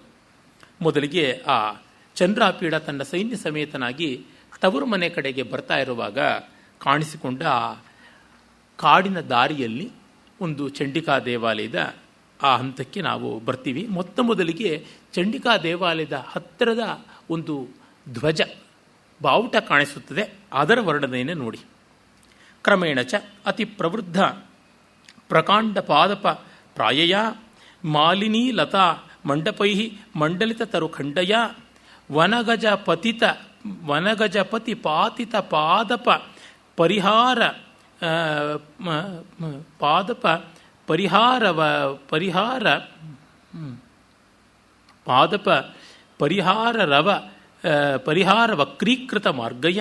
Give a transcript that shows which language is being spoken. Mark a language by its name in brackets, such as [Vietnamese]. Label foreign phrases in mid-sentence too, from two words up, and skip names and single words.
[Kannada] ಮೊದಲಿಗೆ ಆ ಚಂದ್ರಾಪೀಡ ತನ್ನ ಸೈನ್ಯ ಸಮೇತನಾಗಿ ತವರು ಮನೆ ಕಡೆಗೆ ಬರ್ತಾ ಇರುವಾಗ ಕಾಣಿಸಿಕೊಂಡ ಕಾಡಿನ ದಾರಿಯಲ್ಲಿ ಒಂದು ಚಂಡಿಕಾ ದೇವಾಲಯದ ಆ ಹಂತಕ್ಕೆ ನಾವು ಬರ್ತೀವಿ. ಮೊತ್ತ ಮೊದಲಿಗೆ ಚಂಡಿಕಾ ದೇವಾಲಯದ ಹತ್ತಿರದ ಒಂದು ಧ್ವಜ ಬಾವುಟ ಕಾಣಿಸುತ್ತದೆ. ಅದರ ವರ್ಣನೆಯನ್ನು ನೋಡಿ. [Sanskrit] ಕ್ರಮೇಣ ಚ ಅತಿ ಪ್ರವೃದ್ಧ ಪ್ರಕಾಂಡ ಪಾದಪ ಪ್ರಾಯಯ ಮಾಲಿನೀ ಲತಾ ಮಂಡಪೈ ಮಂಡಲಿತ ತರುಖಂಡಯ ವನಗಜಪತಿ ಪಾತಿತ ಪಾದಪ ಪರಿಹಾರ ಪರಿಹಾರ ವಕ್ರೀಕೃತ ಮಾರ್ಗಯ